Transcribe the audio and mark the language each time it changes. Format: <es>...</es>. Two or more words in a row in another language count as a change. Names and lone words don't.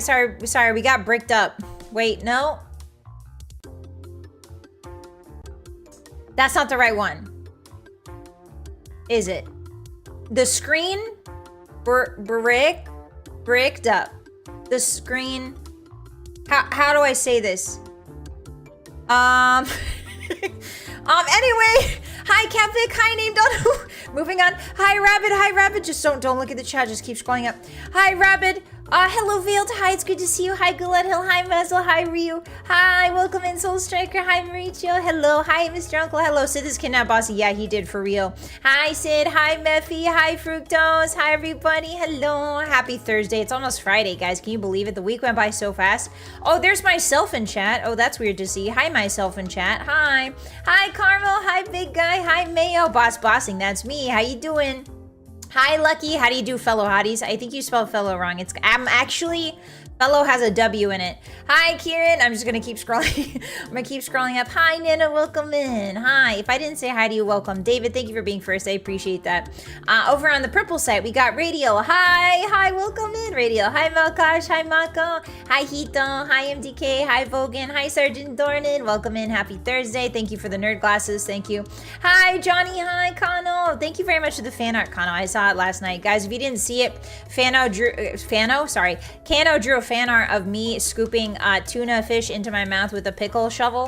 <en>We got bricked up. Wait, no. That's not the right one. Is it? The screen bricked up. The screen. How do I say this? Anyway. Hi, Catvic. Hi, Name Don. Moving on. Hi, Rabbit. Just don't look at the chat. Just keep scrolling up. Hi, Rabbit. Hello, Veiled. Hi, it's good to see you. Hi, Gullet Hill. Hi, Muzzle. Hi, Ryu. Hi, welcome in, Soul Striker. Hi, Mauricio. Hello. Hi, Mr. Uncle. Hello. Sid is kidnapped, Bossy. Yeah, he did for real. Hi, Sid. Hi, Mephi. Hi, Fructose. Hi, everybody. Hello. Happy Thursday. It's almost Friday, guys. Can you believe it? The week went by so fast. Oh, there's myself in chat. Oh, that's weird to see. Hi, myself in chat. Hi. Hi, Carmel. Hi, big guy. Hi, Mayo. Bossing. That's me. How you doing? Hi, Lucky. How do you do, fellow hotties? I think you spelled fellow wrong. I'm actually, fellow has a W in it. Hi, Kieran. I'm just going to keep scrolling. I'm going to keep scrolling up. Hi, Nana. Welcome in. Hi. If I didn't say hi to you, welcome. David, thank you for being first. I appreciate that. Over on the purple site, we got Radio. Hi. Hi. Welcome in, Radio. Hi, Malkash. Hi, Mako. Hi, Hito. Hi, MDK. Hi, Vogan. Hi, Sergeant Dornan. Welcome in. Happy Thursday. Thank you for the nerd glasses. Thank you. Hi, Johnny. Hi, Kano. Thank you very much for the fan art, Kano. I saw it last night. Guys, if you didn't see it, Kano drew a fan art of me scooping tuna fish into my mouth with a pickle shovel.</en>